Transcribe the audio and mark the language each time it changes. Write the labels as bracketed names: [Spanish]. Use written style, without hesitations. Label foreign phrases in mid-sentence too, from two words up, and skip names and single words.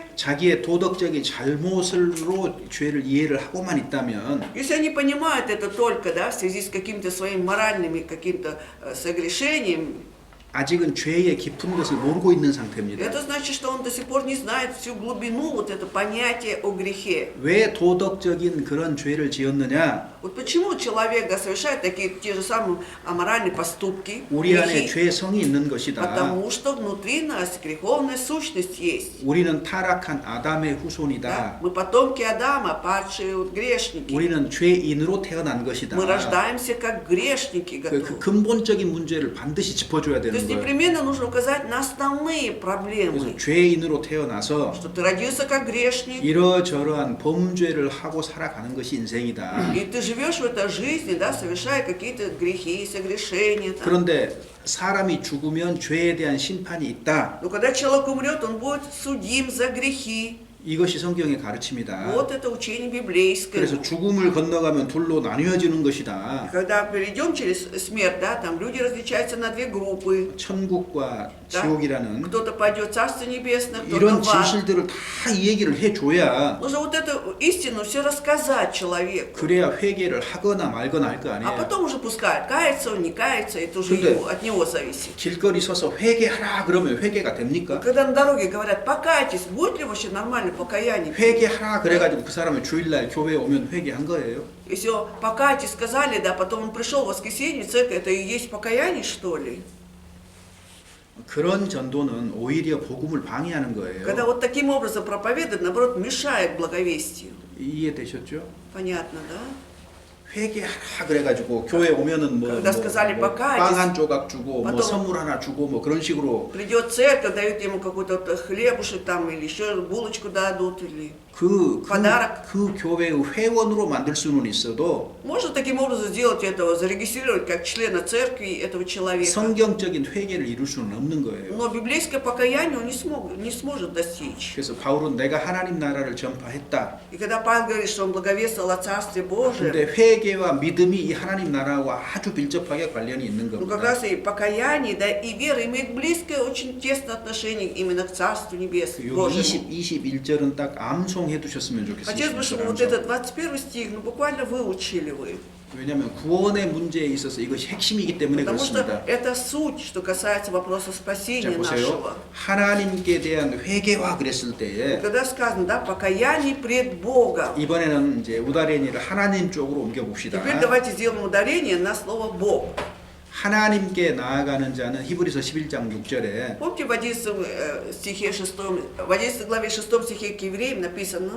[Korean] 자기의 도덕적인 잘못으로 죄를 이해를 하고만 있다면 [Russian] если они понимают это только, да, в связи с какими-то своими моральными каким-то согрешением, [Korean] 아직은 죄의 깊은 것을 모르고 있는 상태입니다. [Russian] это значит, что он до сих пор не знает всю глубину вот это понятие о грехе. [Korean] 왜 도덕적인 그런 죄를 지었느냐? [Russian] Вот почему человек, да, совершает такие те же самые аморальные поступки, [Korean] 우리 안에 [Russian] грехи? [Korean] 죄성이 있는 것이다. [Russian] Потому что внутри нас греховная сущность есть. [Korean] 우리는 타락한 아담의 [Russian] Да? [Korean] 후손이다. [Russian] Мы потомки Адама, падшие вот грешники. [Korean] 우리는 죄인으로 태어난 것이다. [Russian] Мы рождаемся как грешники. [Korean] 그 근본적인 문제를 반드시 짚어줘야 [Russian] То [Korean] 되는 [Russian] есть [Korean] 거예요. [Russian] непременно нужно указать на основные проблемы. [Korean] 그래서 죄인으로 태어나서 [Russian] Что ты родился как грешник, [Korean] 이러저러한 범죄를 하고 살아가는 것이 인생이다. [Russian] и ты живешь в этой жизни, да, совершая какие-то грехи, согрешения. Там. [Korean] 그런데 사람이 죽으면 죄에 대한 심판이 있다. [Russian] Но когда человек умрет, он будет судим за грехи. [Korean] 이것이 성경의 가르침이다. [Russian] Вот это учение библейское. [Korean] 그래서 죽음을 건너가면 둘로 나뉘어지는 것이다. [Russian] Когда перейдем через смерть, да, там люди различаются на две группы. [Korean] 천국과 [Russian] Да? [Korean] 지옥이라는 [Russian] Кто-то пойдет в Царство Небесное, кто-то [Korean] 이런 [Russian] в ад. [Korean] 진실들을 다 이 얘기를 해줘야 [Russian] Нужно вот эту истину все рассказать человеку. [Korean] 그래야 회개를 하거나 말거나 할 거 [Russian] А [Korean] 아니에요. [Russian] потом уже пускай кается он, не кается, это уже [Korean] 근데- [Russian] от него зависит. [Korean] 길거리 서서 회개하라 그러면 회개가 됩니까? [Russian] Когда на дороге говорят, покайтесь, будет ли вообще нормальное покаяние? [Korean] 회개하라 그래가지고 그 사람이 주일날 교회에 오면 회개한 거예요. [Russian] Если покайтесь сказали, да, потом он пришел в воскресенье, в церковь, это и есть покаяние, что ли? [Korean] 그런 전도는 오히려 복음을 방해하는 [Russian] Когда [Korean] 거예요. [Russian] вот таким образом проповедует, наоборот, мешает благовестию. [Korean] 이해되셨죠? [Russian] Понятно, да? [Korean] 회개하라 그래가지고 교회 오면은 [Russian] Когда сказали покайтесь, [Korean] 빵 한 조각 주고 뭐 [Russian] потом- [Korean] 선물 하나 주고 뭐 그런 식으로 [Russian] Придет церковь, дают ему какой-то вот хлебушек там, или еще булочку дадут, или... Подарок. [Korean] 그 교회의 회원으로 만들 수는 있어도 [Russian] Можно таким образом сделать этого, зарегистрировать как члена церкви этого человека. [Korean] 성경적인 회개를 이룰 수는 없는 거예요. [Russian] Но библейское покаяние он не сможет достичь. [Korean] 그래서 바울은 내가 하나님 나라를 전파했다. [Russian] И когда Павел говорит, что он благовествовал о Царстве Божьем, [Korean] 근데 회개와 믿음이 이 하나님 나라와 아주 밀접하게 관련이 있는 [Russian] ну как [Korean] 겁니다. [Russian] раз и покаяние, да, и вера имеют близкое, очень тесное отношение именно к Царству Небесному. [Korean] 여기 [Russian] Божьему. [Korean] 21절은 딱 암송해 두셨으면 [Russian] Хотелось бы, чтобы [Korean] 좋겠습니다. [Russian] вот этот 21 стих, ну буквально выучили вы. [Korean] 왜냐하면 구원의 문제에 있어서 이것이 핵심이기 때문에 [Russian] Потому что [Korean] 그렇습니다. [Russian] это суть, что касается вопроса [Korean] 자 [Russian] спасения [Korean] 보세요. [Russian] нашего. [Korean] 하나님께 대한 회개와 그랬을 때에 [Russian] Когда сказано, да, покаяние пред Богом. [Korean] 이번에는 이제 우다레니를 하나님 쪽으로 옮겨 봅시다. [Russian] Теперь давайте сделаем ударение на слово Бог. [Korean] 하나님께 나아가는 자는 히브리서 11장 6절에 [Russian] Помните, в 11 стихе 6, в 11 главе 6 стихе к евреям написано,